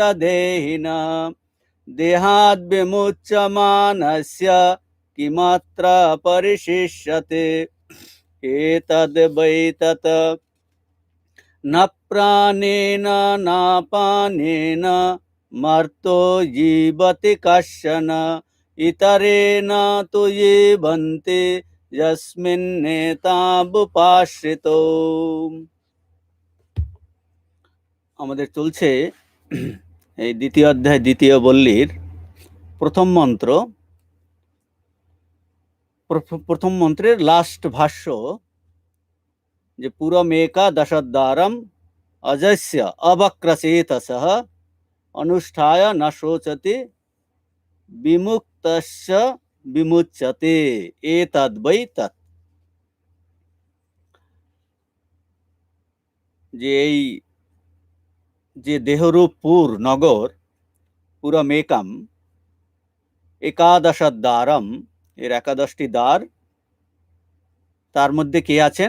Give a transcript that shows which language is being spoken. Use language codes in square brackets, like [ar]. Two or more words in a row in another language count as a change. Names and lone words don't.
[sa] देहिनः देहाद् विमुच्यमानस्य किमत्र परिशिष्यते एतद् वै तत् न प्राणेन नापानेन मर्तो जीवति कश्चन इतरेण तु जीवन्ति यस्मिन्नेतावुपाश्रितो। [bn] আমাদের চলছে এই দ্বিতীয় অধ্যায় দ্বিতীয় বল্লীর প্রথম মন্ত্র। প্রথম মন্ত্রের লাস্ট ভাষ্য যে [sa] পুরমেকাদশদ্বারম अजस्य अवक्रसेतसः अनुष्ठाय न शोचति विमुक्तस्य विमुच्यते एतद् वै तत्। [bn] যে এই যে দেহরূপ পুর নগর [sa] পুরমেকাম একাদশদ্বারম [bn] এর 11টি দ্বার, তার মধ্যে কে আছেন?